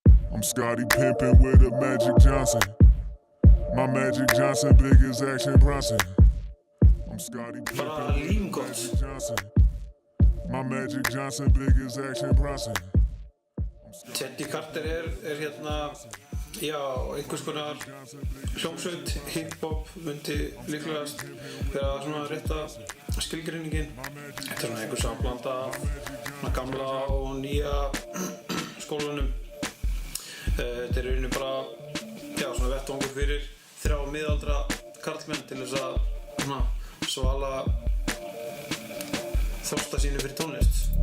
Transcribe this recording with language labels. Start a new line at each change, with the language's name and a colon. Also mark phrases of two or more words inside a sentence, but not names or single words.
English: I'm Scotty pimpin' with a Magic Johnson. My Magic Johnson, big as Action Bronson. I'm Scotty pimpin' with a Magic Johnson. My Magic Johnson, big as Action Bronson.
Icelandic: Teddy Carter er hérna, já, einhvers konar hljómsveit, hip-hop myndi líklegast vera svona rétta skilgreiningin. Þetta er svona einhver samblanda af gamla og nýja skólanum. Þetta er í rauninni bara, já, svona vettvangur fyrir þrjá miðaldra karlmenn til þess að svala þorsta sínu fyrir tónlist.